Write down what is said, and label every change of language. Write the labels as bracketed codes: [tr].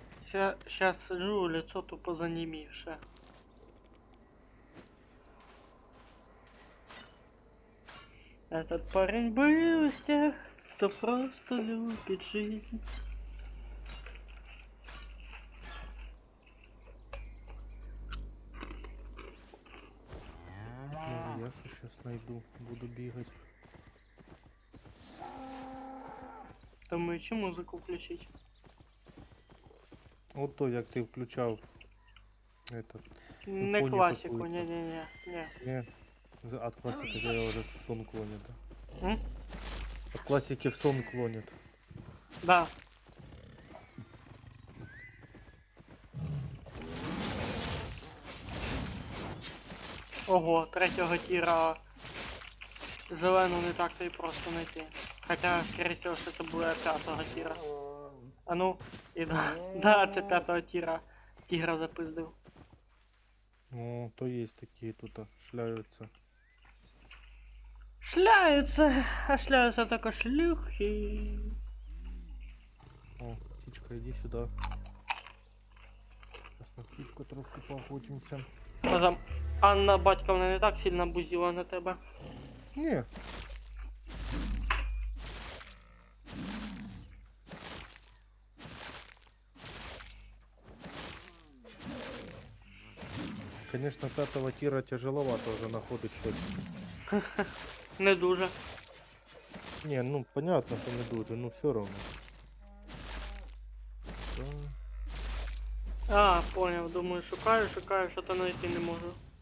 [ru] Сейчас сижу, лицо тупо занімівше. Этот парень был из тех, кто просто любит жизнь. Может, я что сейчас найду, буду бегать. [uk] Думаю, чи музику включить? Вот то, як ти включав этот. [ru] Не [uk] фоні [ru] классику, какую-то. не-не-не. Не, от классики я уже в сон клонит. М? От классики в сон клонит. Да. [uk] Ого, третього тіра зелену не так-то і просто знайти. Хоча, скоріше всього, що це буде 5-го тіра. А ну, і да, це 5-го тіра. Тігра запиздив. [ru] О, то есть такие тут шляются. [uk] Шляються, а шляються тільки шлюхи. [ru] О, птичка, иди сюда. Сейчас на птичку трошки поохотимся. А там Анна Батьковна не так сильно бузіла на тебе. Не. Конечно, 5-го тира тяжеловато уже находить что-то. [uk] Не дуже. [ru] Не, ну понятно, что не дуже, но все равно. [uk] А, понял, думаю, шукаю, що-то знайти не можу.